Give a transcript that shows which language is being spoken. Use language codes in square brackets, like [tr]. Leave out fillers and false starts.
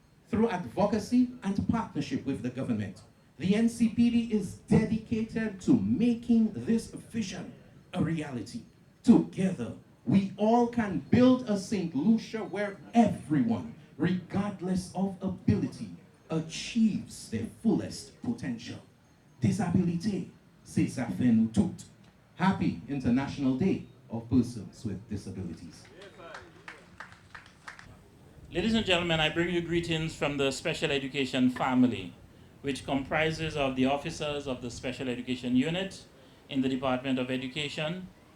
[en] Through advocacy and partnership with the government, the NCPD is dedicated to making this vision a reality. Together, we all can build a St. Lucia where everyone, regardless of ability, achieves their fullest potential. [acf] Disabilité, c'est ça fait nous toutes. [en] Happy International Day of Persons with Disabilities. Ladies and gentlemen, I bring you greetings from the Special Education family, which comprises of the officers of the Special Education Unit in the Department of Education,